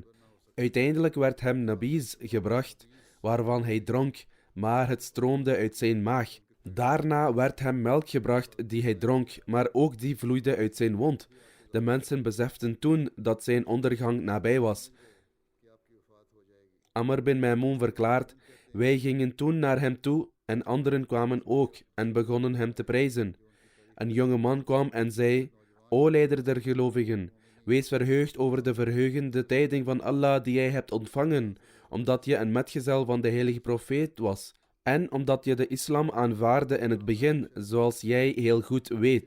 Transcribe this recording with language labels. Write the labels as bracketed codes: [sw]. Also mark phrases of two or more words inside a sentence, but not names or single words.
[nl] Uiteindelijk werd hem nabiz gebracht, waarvan hij dronk, maar het stroomde uit zijn maag. Daarna werd hem melk gebracht die hij dronk, maar ook die vloeide uit zijn wond. De mensen beseften toen dat zijn ondergang nabij was. Amr bin Maimun verklaart: wij gingen toen naar hem toe en anderen kwamen ook en begonnen hem te prijzen. Een jonge man kwam en zei: o leider der gelovigen, wees verheugd over de verheugende tijding van Allah die jij hebt ontvangen, omdat je een metgezel van de heilige profeet was en omdat je de islam aanvaarde in het begin, zoals jij heel goed weet.